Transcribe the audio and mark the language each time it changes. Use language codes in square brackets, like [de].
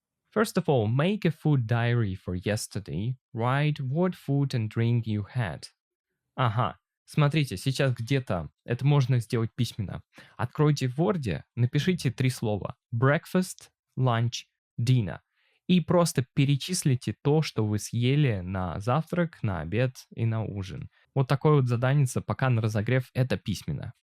[en] First of all, make a food diary for yesterday. Write what food and drink you had. [ru] Ага, смотрите, сейчас где-то это можно сделать письменно. Откройте в Word, напишите 3 слова. [en] Breakfast, lunch, dinner. [ru] И просто перечислите то, что вы съели на завтрак, на обед и на ужин. Вот такое вот задание, пока на разогрев, это письменно.